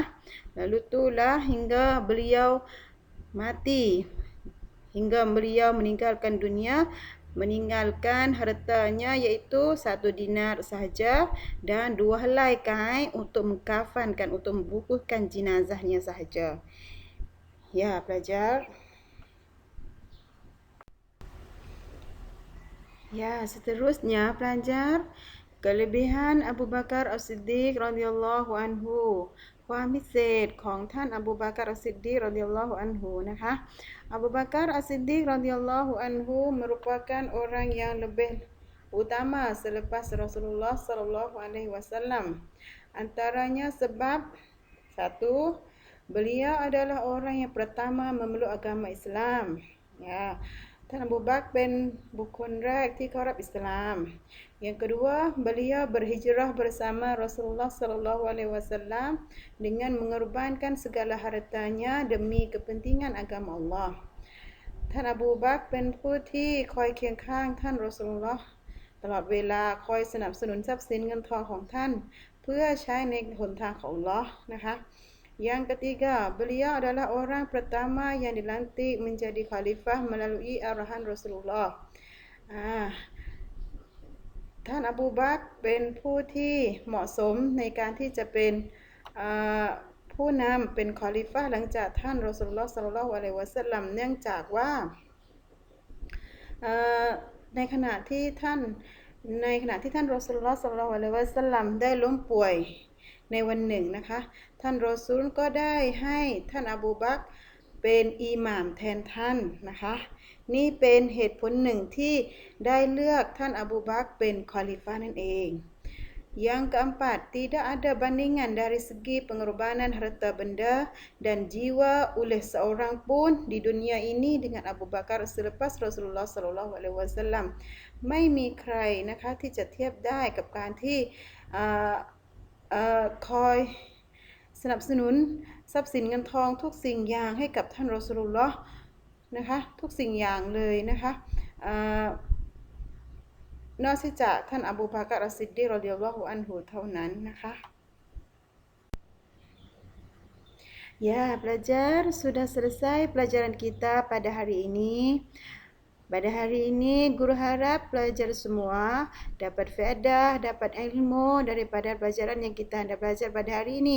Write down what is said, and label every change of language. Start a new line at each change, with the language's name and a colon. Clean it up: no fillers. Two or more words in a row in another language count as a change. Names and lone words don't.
Malay: Lalu itulah hingga beliau mati, hingga beliau meninggalkan dunia, meninggalkan hartanya iaitu 1 dinar sahaja dan 2 helai kain untuk mengkafankan, untuk membukukan jenazahnya sahaja. Ya, pelajar. Ya, seterusnya pelajar, kelebihan Abu Bakar As-Siddiq
Arabic: رضي الله عنه.
Thai: ความพิเศษของท่านอบูบักรอัสซิดดีก
Arabic: رضي الله عنه
Malay: นะคะอบูบักรอัสซิดดีก
Arabic: رضي الله عنه
Malay: merupakan orang yang lebih utama selepas Rasulullah
Arabic: صلى الله عليه وسلم.
Malay: Antaranya sebab 1. Beliau adalah orang yang pertama memeluk agama Islam. Ya.
Thai: ท่านอบูบักรเป็นบุคคลแรกที่เข้ารับอิสลาม
Malay: Yang kedua, beliau berhijrah bersama Rasulullah
Arabic: صلى الله عليه وسلم
Malay: dengan mengorbankan segala hartanya demi kepentingan agama Allah.
Thai: ท่านอบูบักรเป็นผู้ที่คอยเคียงข้างท่านรอซูลุลลอฮ์ตลอดเวลาคอยสนับสนุนทรัพย์สินเงินทองของท่านเพื่อใช้ในหนทางของอัลเลาะห์นะคะ
Malay: Yang ketiga, beliau adalah orang pertama yang dilantik menjadi khalifah melalui arahan Rasulullah.
Thai: ท่านอบูบักรเป็นผู้ที่เหมาะสมในการที่จะเป็นผู้นำเป็นคอลิฟะห์หลังจากท่านรอซูลุลลอฮ์
Arabic: صلى الله عليه وسلم
Thai: เนื่องจากว่า ในขณะที่ท่านรอซูลุลลอฮ์
Arabic: صلى الله عليه وسلم
Thai: ได้ล้มป่วยในวันหนึ่งนะคะท่านรอ ซูลก็ได้ให้ท่านอบูบักรเป็นอิหม่ามแทนท่านนะคะนี่เป็นเหตุผลหนึ่งที่ได้เลือกท่านอบูบักรเป็นคอลิฟะห์นั่นเอง
Malay: Yang keempat, tidak ada bandingan dari segi pengorbanan harta benda dan jiwa oleh seorang pun di dunia ini dengan Abu Bakar selepas Rasulullah
Arabic: صلى الله عليه وسلم
Thai: ไม่มีใครนะคะที่จะเทียบได้กับการที่ คอยสนับสนุนทรัพย์สินเงินทองทุกสิ่งอย่างให้กับท่านรอซูลุลลอฮ์นะคะทุกสิ่งอย่างเลยนะคะนอกจากท่านอบูบักรอัสซิดดีก
Arabic: رضي الله عنه
Thai: เท่านั้นนะคะ
Malay: Ya, pelajar, sudah selesai pelajaran kita pada hari ini. Pada hari ini, guru harap pelajar semua dapat faedah, dapat ilmu daripada pelajaran yang kita hendak belajar pada hari ini.